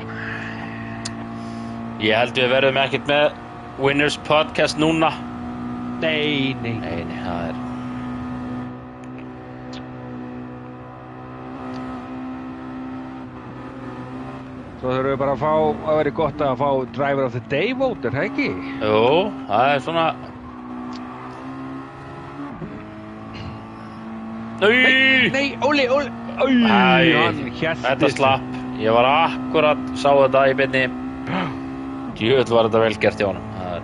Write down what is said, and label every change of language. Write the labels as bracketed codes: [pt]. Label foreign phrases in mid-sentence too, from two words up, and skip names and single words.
[is] Ég held við verðum ekkert með Winners Podcast núna. Nei, það er... Svo þurfum við bara að vera gott að fá [en] Driver of the Day vote, [is] er það ekki? Jú, það er svona... Nei, Óli, hann hélt Þetta slapp. Ég var akkurat, sá þetta í beinni. Djöfull var þetta vel gert hjá honum.